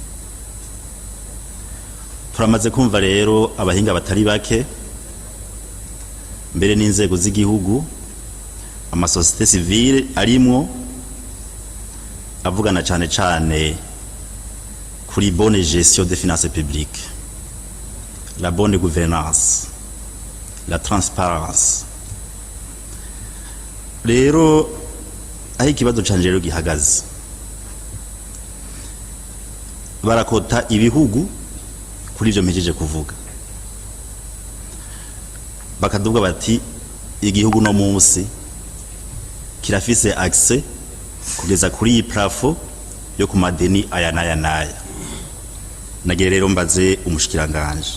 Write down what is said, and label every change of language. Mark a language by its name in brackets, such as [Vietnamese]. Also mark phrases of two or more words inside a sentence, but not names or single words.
[Rundi] turamaze kumva rero abahinga batari bake mbere n'inzego z'igihugu amasosiyete civile arimwo avugana cyane kuri [French] bonne gestion des finances publiques la bonne gouvernance la transparence [Rundi] rero aho ikibazo canje rero gihagaze barakota ibihugu kuri ivyo mpejeje kuvuga bakaduvuga bati igihugu no munsi kirafise accès kugeza kuri iyi plafond yo ku madeni aya naya nagere rero mbaze umushikiranganje